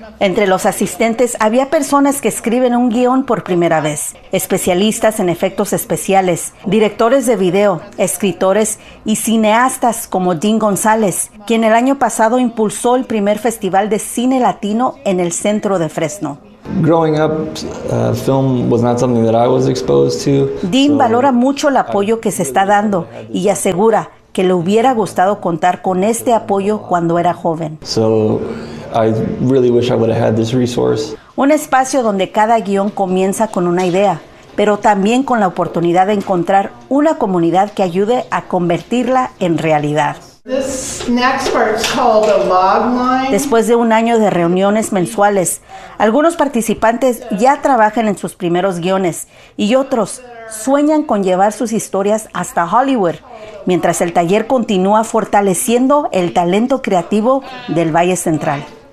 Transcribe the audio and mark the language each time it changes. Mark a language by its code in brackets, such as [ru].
[es] Entre los asistentes había personas que escriben un guión por primera vez, especialistas en efectos especiales, directores de video, escritores y cineastas como Dean González, quien el año pasado impulsó el primer festival de cine latino en el centro de Fresno. [en] Growing up, film was not something that I was exposed to. [es] Dean valora mucho el apoyo que se está dando y asegura que le hubiera gustado contar con este apoyo cuando era joven. [en] So, I really wish I would have had this resource. [es] Un espacio donde cada guión comienza con una idea, pero también con la oportunidad de encontrar una comunidad que ayude a convertirla en realidad. [en] This next part is called the Logline. [es] Después de un año de reuniones mensuales, algunos participantes ya trabajan en sus primeros guiones y otros sueñan con llevar sus historias hasta Hollywood, mientras el taller continúa fortaleciendo el talento creativo del Valle Central.